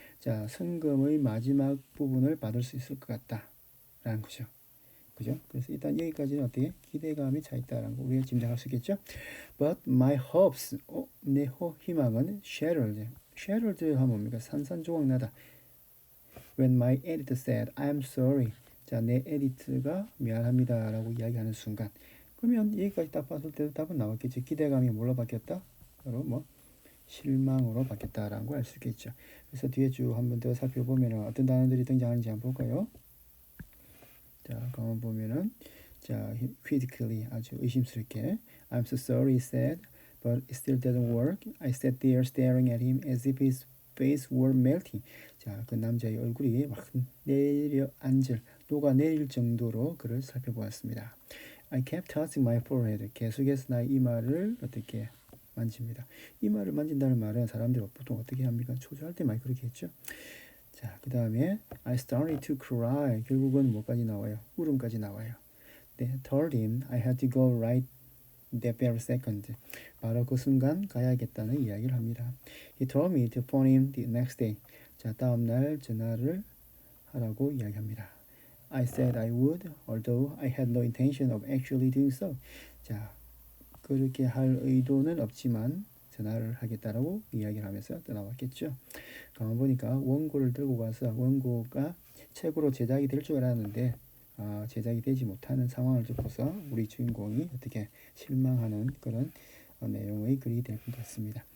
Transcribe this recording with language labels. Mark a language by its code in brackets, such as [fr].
[ko] 자, 성금의 마지막 부분을 받을 수 있을 것 같다라는 거죠. 그죠? 그래서 일단 여기까지는 어떻게 기대감이 차 있다라는 거 우리가 짐작할 수 있겠죠. [en] But my hopes, [ko] 내 희망은 shattered 하면 뭡니까? 산산조각나다. [en] When my editor said, I'm sorry. [ko] 자, 내 에디트가 미안합니다라고 이야기하는 순간. 그러면 여기까지 딱 봤을 때도 답은 나왔겠지. 기대감이 뭘로 바뀌었다? 바로 뭐 실망으로 바뀌었다라는 걸 알 수 있겠죠. 그래서 뒤에 쭉 한번 더 살펴보면 어떤 단어들이 등장하는지 한번 볼까요? 자, 가만 보면은 자, [en] critically [ko] 아주 의심스럽게 [en] I'm so sorry, he said, but it still doesn't work. I sat there staring at him as if his face were melting. [ko] 자, 그 남자의 얼굴이 막 내려앉을 녹아내릴 정도로 그를 살펴보았습니다. [en] I kept touching my forehead. [ko] 계속해서 나의 이마를 어떻게 만집니다. 이마를 만진다는 말은 사람들이 보통 어떻게 합니까? 초조할 때 많이 그렇게 했죠. 자, 그 다음에 [en] I started to cry. [ko] 결국은 뭐까지 나와요? 울음까지 나와요. [en] They told him I had to go right that very second. [ko] 바로 그 순간 가야겠다는 이야기를 합니다. [en] He told me to phone him the next day. [ko] 자, 다음날 전화를 하라고 이야기합니다. [en] I said I would, although I had no intention of actually doing so. [ko] 자, 그렇게 할 의도는 없지만 전화를 하겠다라고 이야기를 하면서 떠나왔겠죠. 가만 보니까 원고를 들고 가서 원고가 책으로 제작이 될 줄 알았는데 제작이 되지 못하는 상황을 듣고서 우리 주인공이 어떻게 실망하는 그런 내용의 글이 될 것 같습니다.